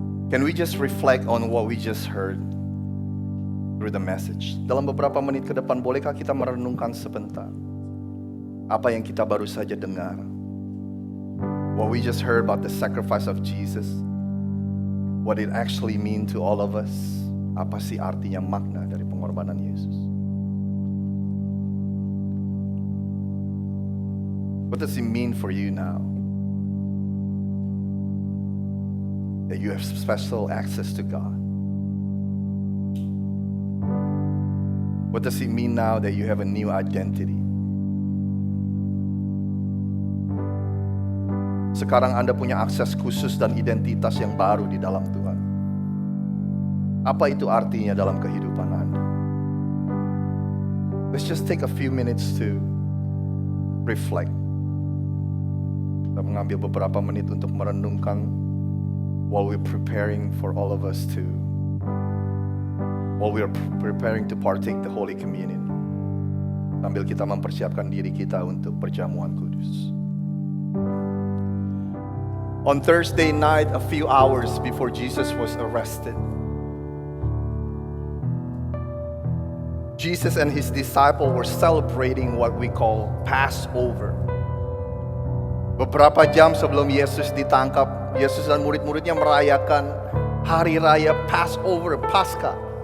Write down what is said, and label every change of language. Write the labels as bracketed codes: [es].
[en] Can we just reflect on what we just heard? through the message. [id] Dalam beberapa menit ke depan, bolehkah kita merenungkan sebentar apa yang kita baru saja dengar? [en] What we just heard about the sacrifice of Jesus, what it actually mean to all of us. [id] Apa sih artinya makna dari pengorbanan Yesus? [en] What does it mean for you now? That you have special access to God. What does it mean now that you have a new identity? [id] Sekarang Anda punya akses khusus dan identitas yang baru di dalam Tuhan. Apa itu artinya dalam kehidupan Anda? [en] Let's just take a few minutes to reflect. [id] Kita mengambil beberapa menit untuk merenungkan [en] while we're preparing for all of us to, while we are preparing to partake the Holy Communion. [id] Sambil kita mempersiapkan diri kita untuk perjamuan kudus. [en] On Thursday night, a few hours before Jesus was arrested, Jesus and his disciples were celebrating what we call Passover. [id] Beberapa jam sebelum Yesus ditangkap, Yesus dan murid-muridnya merayakan hari raya Passover, Paskah.